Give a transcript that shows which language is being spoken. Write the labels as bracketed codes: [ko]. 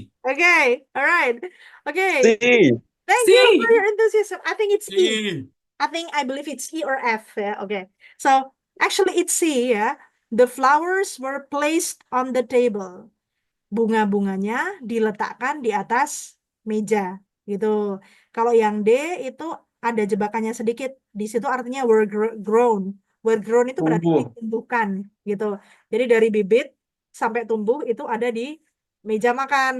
[en] Okay. All right. Okay. Thank you for your enthusiasm. I think it's E. I believe it's E or F. Yeah. Okay. So actually it's C. Yeah. The flowers were placed on the table. [id] Bunga-bunganya diletakkan di atas meja gitu. Kalau yang D itu ada jebakannya sedikit. Di situ artinya were grown. Were grown itu berarti ditumbuhkan gitu. Jadi dari bibit sampai tumbuh itu ada di meja makan.